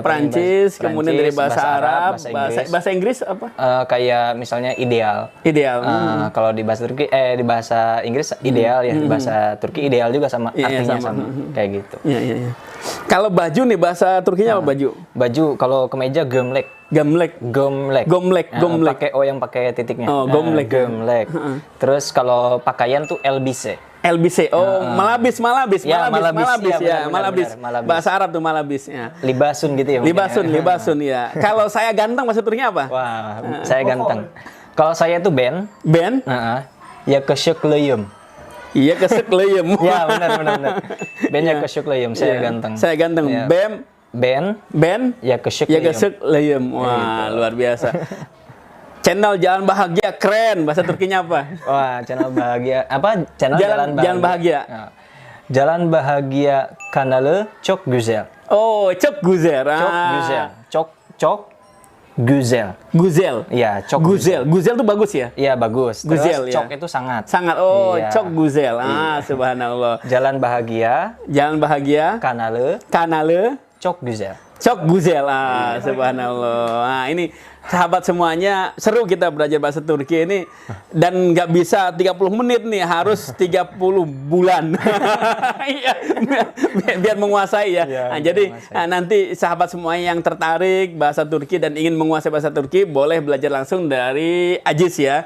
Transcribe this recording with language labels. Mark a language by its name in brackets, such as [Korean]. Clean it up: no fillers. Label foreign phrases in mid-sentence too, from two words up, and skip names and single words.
[Indonesian] Prancis, kemudian dari bahasa Arab, bahasa bahasa Inggris apa? Kayak misalnya ideal. Ideal. Kalau di bahasa Turki, di bahasa Inggris ideal ya, di bahasa Turki ideal juga sama, Iya, artinya sama. sama, kayak gitu. Iya. Kalau baju nih bahasa Turkinya apa baju? Baju kalau kemeja gömlek. Gamlek. Gomlek. Gomlek. Pakai O yang pakai titiknya. Oh, gomlek. Gomlek. Terus kalau pakaian tuh elbise. LBC. Oh, malabis. Ya, malabis. Ya, Iya, benar, malabis. malabis. Bahasa Arab tuh malabis ya. Libasun gitu ya. mungkin ya. Libasun ya. Kalau saya ganteng bahasa Turkinya apa? Wah, saya ganteng. Kalau saya tuh Ben. Ben? [Turkish] Ya kesyukleyum. Iya, kesek leyem. [Indonesian] Ya, benar. [Turkish] Ben ya kesyukleyum. [Indonesian] Saya ganteng. Saya ganteng. Iya. [Turkish] Ben ya kesyukleyum. Ya kesek leyem. [Indonesian] Wah, luar biasa. Channel Jalan Bahagia keren. Bahasa Turkinya apa? Wah, channel bahagia. Apa? Channel Jalan Bahagia. [Turkish] Nah, Jalan Bahagia kanalı çok güzel. Oh, çok güzel. Çok güzel. Çok güzel. [Indonesian] Guzel. [Turkish] Iya, çok [Indonesian] Guzel. Guzel tuh bagus ya? Iya, bagus. Terus Guzel, ya. cok itu sangat. Sangat. Oh, Iya. [Turkish] çok guzel. Subhanallah. [Indonesian] Jalan Bahagia Jalan Bahagia kanalı kanalı [Turkish] çok güzel. çok guzel. [Indonesian] Subhanallah. Ini sahabat semuanya, seru kita belajar bahasa Turki ini. Dan nggak bisa 30 menit nih, harus 30 bulan. Iya, biar menguasai ya. Nah, jadi nanti sahabat semuanya yang tertarik bahasa Turki dan ingin menguasai bahasa Turki, boleh belajar langsung dari Aziz ya.